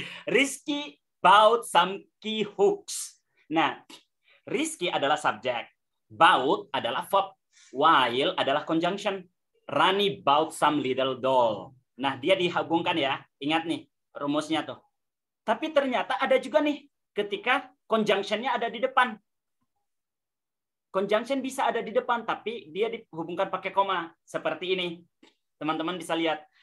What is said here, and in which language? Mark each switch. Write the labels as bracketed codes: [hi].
[en] Rizky bought some key hooks. [id] Nah, Rizky adalah subjek, bought adalah verb, while adalah conjunction. [en] Rani bought some little doll. [id] Nah, dia dihubungkan ya. Ingat nih rumusnya tuh. Tapi ternyata ada juga nih ketika conjunction-nya ada di depan. Conjunction bisa ada di depan, tapi dia dihubungkan pakai koma. Seperti ini. Teman-teman bisa lihat.